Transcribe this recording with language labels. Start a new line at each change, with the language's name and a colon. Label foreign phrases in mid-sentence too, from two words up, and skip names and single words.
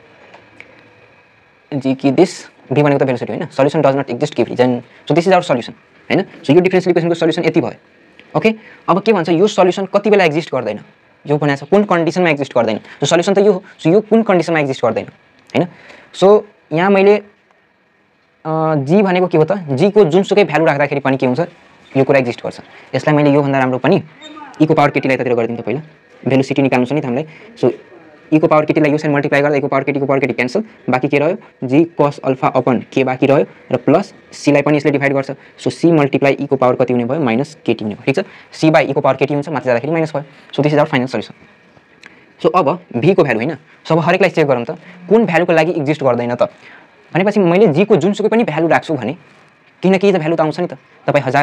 Nepali: जी कि
English: this v
Nepali: भनेको त भेलोसिटी हैन
English: solution does not exist
Nepali: के रिजन
English: so this is our solution
Nepali: हैन सो यो
English: differential equationको
Nepali: सल्युसन यति भयो ओके अब के भन्छ यो सल्युसन कति बेला एक्जिस्ट गर्दैन यो भनेको छ कुन कन्डिसनमा एक्जिस्ट गर्दैन सो सल्युसन त यो हो सो यो कुन कन्डिसनमा एक्जिस्ट गर्दैन हैन सो यहाँ मैले g भनेको के हो त g को जुनसुकै भ्यालु राख्दाखेरि पनि के हुन्छ यो कुरा एक्जिस्ट गर्छ यसलाई मैले यो भन्दा राम्रो पनि e को पावर kt लाई ततिर गरिदिन त पहिला भेलोसिटी निकाल्नु छ नि त हामीलाई सो e को पावर kt लाई यो साइड मल्टिप्लाई गर्दा e को पावर kt क्यान्सल बाकी के रह्यो
English: g cos alpha upon k
Nepali: बाकी रह्यो र प्लस c लाई पनि यसले डिभाइड गर्छ सो c मल्टिप्लाई e को पावर कति हुने भयो माइनस kt हुने भयो ठीक छ c बाइ e को पावर kt हुन्छ माथि जाँदाखेरि माइनस भयो
English: so this is our final solution
Nepali: सो अब v को भ्यालु हैन सो अब हरेकलाई चेक गरौँ त कुन भ्यालुको लागि एक्जिस्ट गर्दैन त भनेपछि मैले g को जुनसुकै पनि भ्यालु राख्छु भने किन के त भ्यालु त आउँछ नि त तपाई 1000